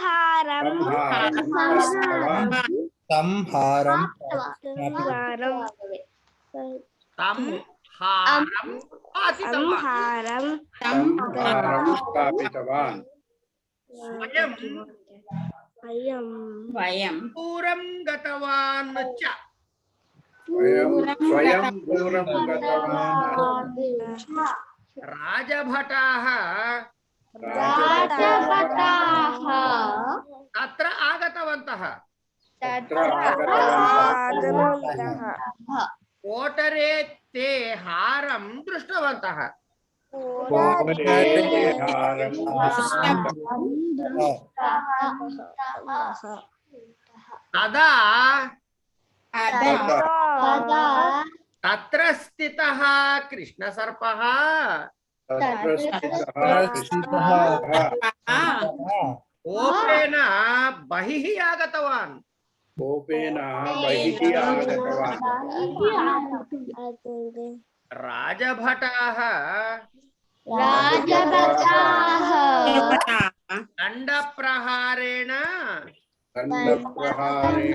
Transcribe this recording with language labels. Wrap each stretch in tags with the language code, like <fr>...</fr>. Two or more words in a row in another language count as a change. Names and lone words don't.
<sa>సంహారం సంహారం పాతితవాన్. स्थापितवान् స్వయం వయం దూరం గతవాన్ చ. स्वयं दूरं गतवान् రాజభటాః తత్ర ఆగతవంతః కోటరే తే హారం దృష్టవంతః. తదా తత్ర స్థితః కృష్ణసర్పః కోపేన బహిః ఆగతవాన్. कोपेन बहिः आगतवान् రాజభటాః దండప్రహారేణ दण्डप्रहारेण</sa>